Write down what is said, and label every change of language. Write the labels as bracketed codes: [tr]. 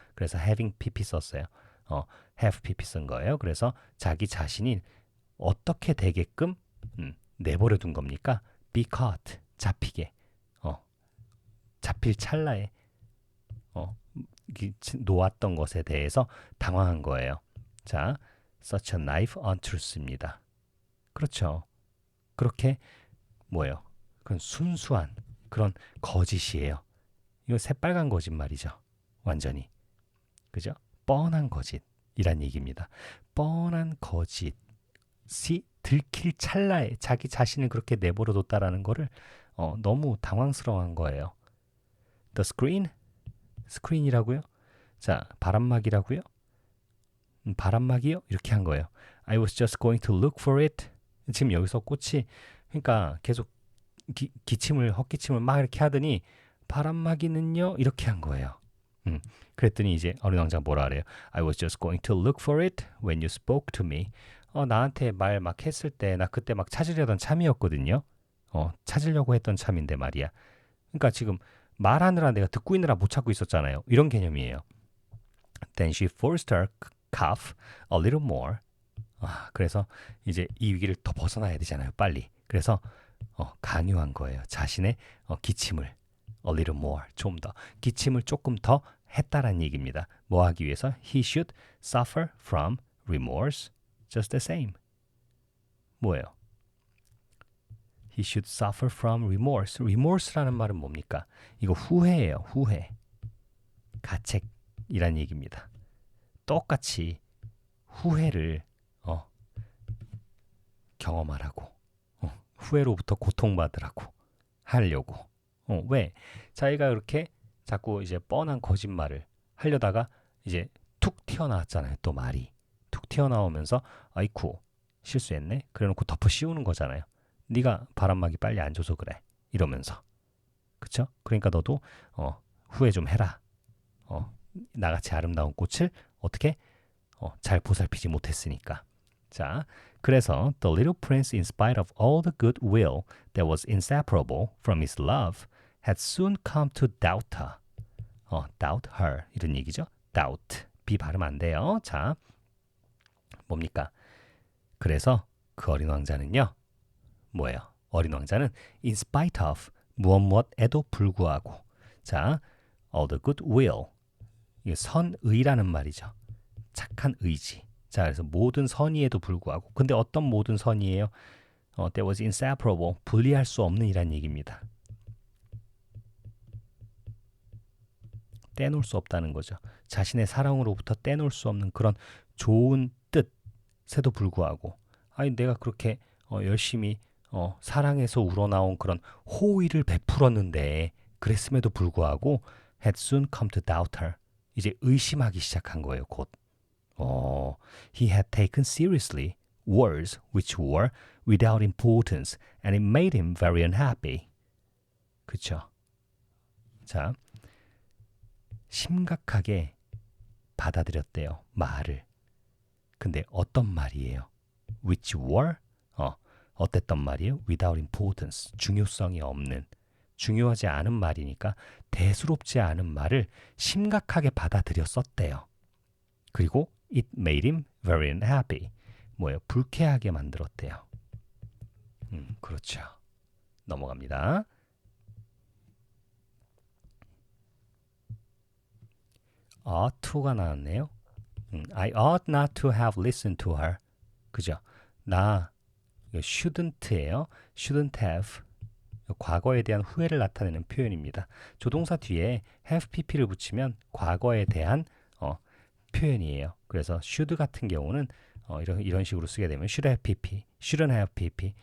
[ko] 그래서 having pp 썼어요. have pp 쓴 거예요. 그래서 자기 자신이 어떻게 되게끔 내버려 둔 겁니까? [en] be caught, [ko] 잡히게, 잡힐 찰나에 놓았던 것에 대해서 당황한 거예요. 자, [en] such a naive untruth입니다. [ko] 그렇죠. 그렇게 뭐예요? 그건 순수한 그런 거짓이에요. 이거 새빨간 거짓말이죠. 완전히. 그죠? 뻔한 거짓이란 얘기입니다. 뻔한 거짓이 들킬 찰나에 자기 자신을 그렇게 내버려 뒀다라는 거를 너무 당황스러워한 거예요. [en] The screen? [ko] 스크린이라고요? 자, 바람막이라고요? 바람막이요? 이렇게 한 거예요. [en] I was just going to look for it. [ko] 지금 여기서 꽃이 그러니까 계속 헛기침을 막 이렇게 하더니 바람막이는요? 이렇게 한 거예요. 그랬더니 이제 어린 왕자가 뭐라 그래요? [en] I was just going to look for it when you spoke to me. [ko] 나한테 말 막 했을 때 나 그때 막 찾으려던 참이었거든요. 찾으려고 했던 참인데 말이야. 그러니까 지금 말하느라 내가 듣고 있느라 못 찾고 있었잖아요. 이런 개념이에요. [en] Then she forced her cough a little more. [ko] 그래서 이제 이 위기를 더 벗어나야 되잖아요. 빨리. 그래서 강요한 거예요. 자신의 기침을 [en] a little more, [ko] 좀 더. 기침을 조금 더 했다란 얘기입니다. 뭐 하기 위해서? [en] He should suffer from remorse just the same. [ko] 뭐예요? [en] He should suffer from remorse. [ko] remorse라는 말은 뭡니까? 이거 후회예요. 후회. 가책이란 얘기입니다. 똑같이 후회를 경험하라고, 후회로부터 고통받으라고 하려고. 왜? 자기가 그렇게 자꾸 이제 뻔한 거짓말을 하려다가 이제 툭 튀어나왔잖아요. 또 말이 툭 튀어나오면서 아이쿠 실수했네. 그래놓고 덮어 씌우는 거잖아요. 네가 바람막이 빨리 안 줘서 그래. 이러면서. 그쵸? 그러니까 너도 후회 좀 해라. 나같이 아름다운 꽃을 어떻게 잘 보살피지 못했으니까. 자, 그래서 [en] The little prince, in spite of all the good will that was inseparable from his love, had soon come to doubt her. doubt her [ko] 이런 얘기죠. doubt, B 발음 안 돼요. 자, 뭡니까? 그래서 그 어린 왕자는요. 뭐예요? 어린 왕자는 [en] in spite of, [ko] 무엇에도 불구하고. 자, [en] all the good will, [ko] 이게 선의라는 말이죠. 착한 의지. 자, 그래서 모든 선의에도 불구하고. 근데 어떤 모든 선의예요? [en] That was inseparable, [ko] 분리할 수 없는 이란 얘기입니다. 떼놓을 수 없다는 거죠. 자신의 사랑으로부터 떼놓을 수 없는 그런 좋은 뜻에도 불구하고 아니 내가 그렇게 열심히 사랑에서 우러나온 그런 호의를 베풀었는데 그랬음에도 불구하고 [en] had soon come to doubt her. [ko] 이제 의심하기 시작한 거예요. 곧. [en] He had taken seriously words which were without importance and it made him very unhappy. [ko] 그쵸? 자, 심각하게 받아들였대요. 말을. 근데 어떤 말이에요? [en] Which were? [ko] 어땠던 말이에요? [en] Without importance. [ko] 중요성이 없는. 중요하지 않은 말이니까 대수롭지 않은 말을 심각하게 받아들였었대요. 그리고 [en] it made him very unhappy. [ko] 뭐예요? 불쾌하게 만들었대요. 그렇죠. 넘어갑니다. ought to가 나왔네요. [en] I ought not to have listened to her. [ko] 그죠? 나 shouldn't예요. [en] shouldn't have. [ko] 과거에 대한 후회를 나타내는 표현입니다. 조동사 뒤에 have pp를 붙이면 과거에 대한 표현이에요. 그래서 should 같은 경우는 이런 식으로 쓰게 되면 should have pp, shouldn't have pp.